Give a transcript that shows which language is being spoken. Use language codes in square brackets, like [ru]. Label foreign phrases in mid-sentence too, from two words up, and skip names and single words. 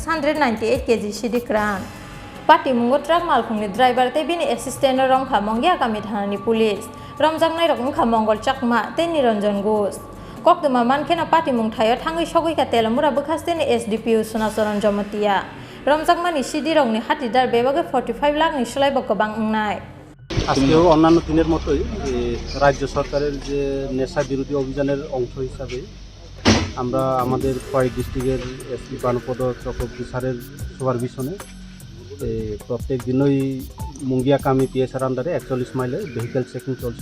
[trp] 698 kg Shidikran Pati Mungo Truck Malkongi driver Tebini assistant Rongka Mongia Kamitani police Romjaknai Rongka Mongol Chakma Te Niranjan Ghosh Kokduma Mankena Pati Mung Thayo Thangi Shogui Ka Telamura Bukhasteni SDPU Sunasaran Jomatia Romjakmani Shidi Rongni Hatidar Bebage 45 lakh ni Shlai Bokobang Ngnai [bn] আজকেও অন্যান্য দিনের মতোই রাজ্য সরকারের যে নেশা বিরোধী অভিযানের অংশ হিসাবে আমরা আমাদের খোয়াই ডিস্ট্রিক্টের এসপি বানুপদ চক্রবর্তী স্যারের সুপারভিশনে প্রত্যেক দিনই মুঙ্গিয়াকামি পিএসআর আন্ডারে 41 মাইলে [en] vehicle checking [bn] চলছিল।